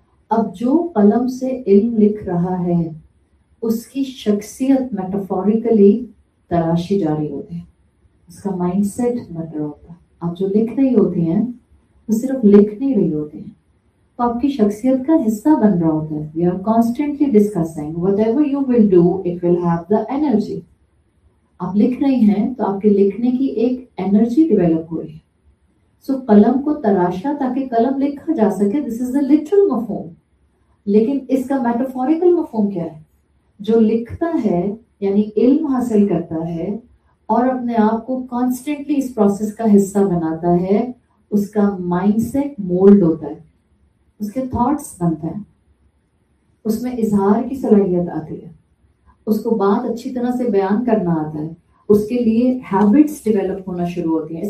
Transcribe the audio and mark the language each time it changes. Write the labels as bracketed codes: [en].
[ur] اب جو قلم سے علم لکھ رہا ہے اس کی شخصیت میٹافوریکلی تراشی جا رہی ہوتی ہے، اس کا مائنڈ سیٹ بن رہا ہوتا ہے. آپ جو لکھ رہی ہوتی ہیں وہ صرف لکھ نہیں رہی ہوتی ہیں، تو آپ کی شخصیت کا حصہ بن رہا ہوتا ہے. [en] We are constantly discussing whatever you will do, it will have the energy. [ur] آپ لکھ رہی ہیں تو آپ کے لکھنے کی ایک انرجی ڈیولپ ہو رہی ہے. سو قلم کو تراشا تاکہ قلم لکھا جا سکے، [en] this is the literal [ur] مفہوم. لیکن اس کا میٹافوریکل مفہوم کیا ہے؟ جو لکھتا ہے یعنی علم حاصل کرتا ہے اور اپنے آپ کو کانسٹنٹلی اس پروسیس کا حصہ بناتا ہے، اس کا مائنڈ سیٹ مولڈ ہوتا ہے، اس کے تھاٹس بنتے ہیں، اس میں اظہار کی صلاحیت آتی ہے، اس کو بات اچھی طرح سے بیان کرنا آتا ہے، اس کے لیے ہیبٹس ڈیولپ ہونا شروع ہوتی ہیں.